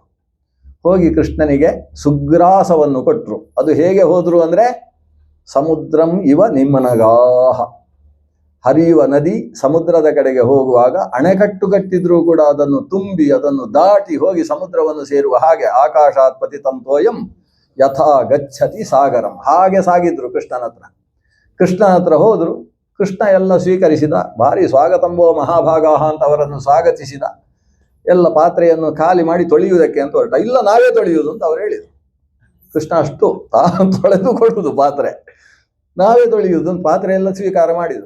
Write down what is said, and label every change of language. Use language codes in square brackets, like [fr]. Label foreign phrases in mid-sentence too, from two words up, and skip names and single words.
[kn] ಹೋಗಿ ಕೃಷ್ಣನಿಗೆ ಸುಗ್ರಾಸವನ್ನು ಕೊಟ್ರು. ಅದು ಹೇಗೆ ಹೋದ್ರು ಅಂದ್ರೆ [sa] ಸಮುದ್ರಂ ಇವ ನಿಮ್ಮನಗಾಹ, [kn] ಹರಿಯುವ ನದಿ ಸಮುದ್ರದ ಕಡೆಗೆ ಹೋಗುವಾಗ ಅಣೆಕಟ್ಟು ಕಟ್ಟಿದ್ರೂ ಕೂಡ ಅದನ್ನು ತುಂಬಿ ಅದನ್ನು ದಾಟಿ ಹೋಗಿ ಸಮುದ್ರವನ್ನು ಸೇರುವ ಹಾಗೆ, [sa] ಆಕಾಶಾತ್ ಪತಿತಂ ತೋಯಂ ಯಥಾ ಗಚ್ಚತಿ ಸಾಗರಂ, [kn] ಹಾಗೆ ಸಾಗಿದ್ರು ಕೃಷ್ಣನ ಹತ್ರ. ಕೃಷ್ಣನ ಹತ್ರ ಹೋದ್ರು. ಕೃಷ್ಣ ಎಲ್ಲ ಸ್ವೀಕರಿಸಿದ. ಭಾರಿ [sa] ಸ್ವಾಗತಂಬೋ ಮಹಾಭಾಗಾಹ [kn] ಅಂತ ಅವರನ್ನು ಸ್ವಾಗತಿಸಿದ. ಎಲ್ಲ ಪಾತ್ರೆಯನ್ನು ಖಾಲಿ ಮಾಡಿ ತೊಳೆಯುವುದಕ್ಕೆ ಅಂತ ಹೊರಟ. ಇಲ್ಲ, ನಾವೇ ತೊಳೆಯುವುದು ಅಂತ ಅವ್ರು ಹೇಳಿದರು. ಕೃಷ್ಣ ಅಷ್ಟು ತಾನು ತೊಳೆದು ಕೊಡುವುದು ಪಾತ್ರೆ, ನಾವೇ ತೊಳೆಯುವುದು ಅಂತ ಪಾತ್ರೆ ಎಲ್ಲ ಸ್ವೀಕಾರ ಮಾಡಿದರು.